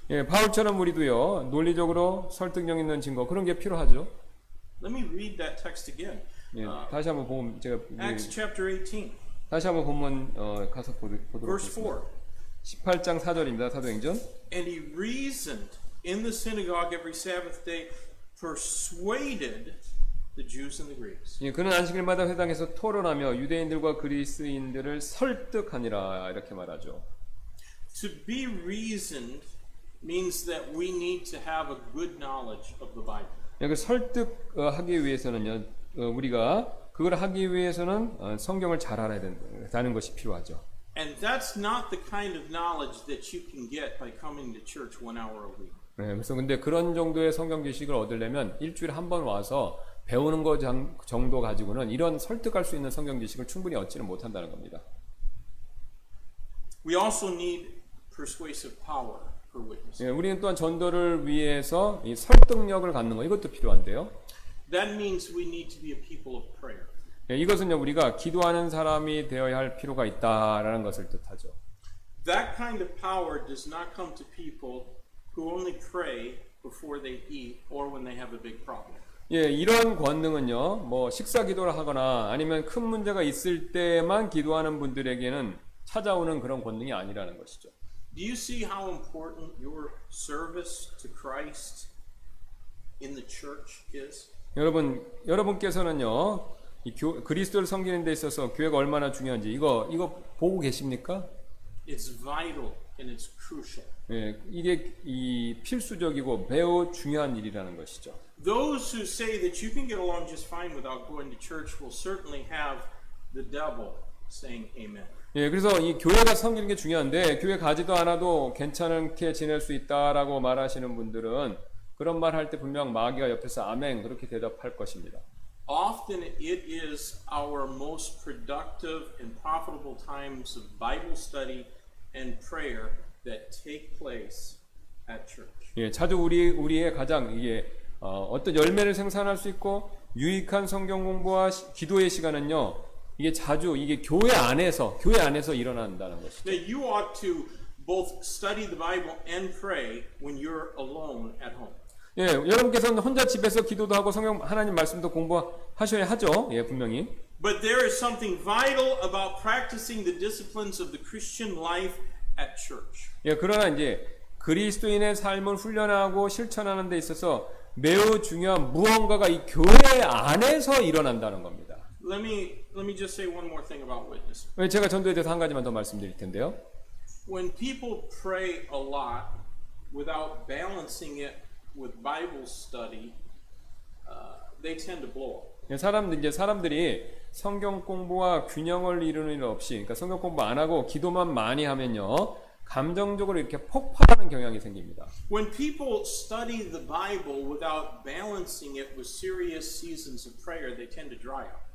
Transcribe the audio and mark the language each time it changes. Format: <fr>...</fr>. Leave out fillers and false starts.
<ko>예, 바울처럼 우리도요. 논리적으로 설득력 있는 증거 그런 게 필요하죠.</ko> <en>Let me read that text again.</en> <ko>예, 다시 한번 보면 제가</ko> <en>Acts chapter 18,</en> <ko>다시 한번 본문 가서 보도록</ko> <en>verse</en> <ko>하겠습니다.</ko> <en>4.</en> <ko>18장 4절입니다. 사도행전.</ko> <en>And he reasoned in the synagogue every Sabbath day, persuaded the Jews and the Greeks.</en> <ko>예, 그는 안식일마다 회당에서 토론하며 유대인들과 그리스인들을 설득하니라 이렇게 말하죠.</ko> <en>To be reasoned means that we need to have a good knowledge of the Bible.</en> <ko>예, 그 설득하기 위해서는요, 우리가 그걸 하기 위해서는 성경을 잘 알아야 된다는 것이 필요하죠.</ko> <en>And that's not the kind of knowledge that you can get by coming to church 1 hour a week.</en> <ko>네, 그래서 근데 그런 정도의 성경 지식을 얻으려면 일주일에 한 번 와서 배우는 것 정도 가지고는 이런 설득할 수 있는 성경 지식을 충분히 얻지는 못한다는 겁니다.</ko> <en>We also need persuasive power. for witnessing.</en> <ko>예, 우리는 또한 전도를 위해서 이 설득력을 갖는 거 이것도 필요한데요.</ko> <en>That means we need to be a people of prayer.</en> <ko>예, 이것은요 우리가 기도하는 사람이 되어야 할 필요가 있다라는 것을 뜻하죠.</ko> <en>That kind of power does not come to people who only pray before they eat or when they have a big problem.</en> <ko>예, 이런 권능은요, 뭐 식사 기도를 하거나 아니면 큰 문제가 있을 때만 기도하는 분들에게는 찾아오는 그런 권능이 아니라는 것이죠.</ko> <en>Do you see how important your service to Christ in the church is?</en> <ko>여러분께서는요, 그리스도를 섬기는 데 있어서 교회가 얼마나 중요한지 이거 보고 계십니까?</ko> <en>It's vital and it's crucial.</en> <ko>예, 이게 이 필수적이고 매우 중요한 일이라는 것이죠.</ko> <en>Those who say that you can get along just fine without going to church will certainly have the devil saying amen.</en> <ko>예, 그래서 이 교회가 섬기는 게 중요한데 교회 가지도 않아도 괜찮게 지낼 수 있다라고 말하시는 분들은 그런 말 할 때 분명 마귀가 옆에서 아멘 그렇게 대답할 것입니다.</ko> <en>Often it is our most productive and profitable times of Bible study and prayer that take place at church.</en> <ko>예, 자주 우리의 가장 이게 어떤 열매를 생산할 수 있고 유익한 성경 공부와 기도의 시간은요. 이게 자주 이게 교회 안에서 일어난다는 것이죠.</ko> <en>Now you ought to both study the Bible and pray when you're alone at home.</en> <ko>예, 여러분께서는 혼자 집에서 기도도 하고 성경 하나님 말씀도 공부하셔야 하죠. 예, 분명히.</ko> <en>But there is something vital about practicing the disciplines of the Christian life at church.</en> <ko>예, 그러나 이제 그리스도인의 삶을 훈련하고 실천하는 데 있어서 매우 중요한 무언가가 이 교회 안에서 일어난다는 겁니다.</ko> <en>Let me just say one more thing about witnessing.</en> <ko>제가 전도에 대해서 한 가지만 더 말씀드릴 텐데요.</ko> <en>When people pray a lot without balancing it with Bible study, they tend to blow up.</en> <ko>사람들이 성경 공부와 균형을 이루는 일 없이, 그러니까 성경 공부 안 하고 기도만 많이 하면요, 감정적으로 이렇게 폭발하는 경향이 생깁니다.</ko> <en>When people study the Bible without balancing it with serious seasons of prayer, they tend to dry up.</en>